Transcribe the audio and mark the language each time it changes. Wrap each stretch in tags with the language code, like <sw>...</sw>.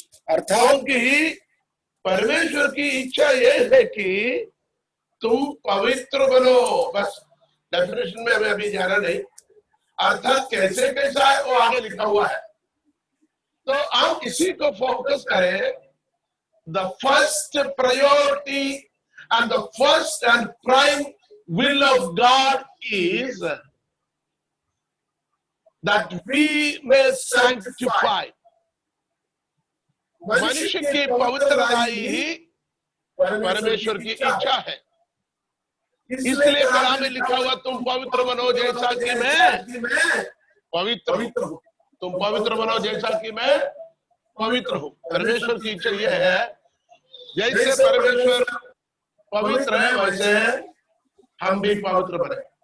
<hi>अर्थात क्योंकि परमेश्वर की इच्छा यह है कि तुम पवित्र बनो। बस डेफिनेशन में हमें अभी जाना नहीं, अर्थात कैसे कैसा है वो आगे लिखा हुआ है। तो हम इसी को फोकस करें।</hi> <en>The first priority and the first and prime will of God is that we may sanctify.</en> <hi>मनुष्य की पवित्रता ही परमेश्वर की इच्छा है। इसलिए कलाम में लिखा हुआ तुम पवित्र बनो जैसा कि मैं पवित्र हूं। तुम पवित्र बनो जैसा कि मैं पवित्र हूं। परमेश्वर की इच्छा यह है जैसे परमेश्वर पवित्र है वैसे हम भी पवित्र बने।</hi>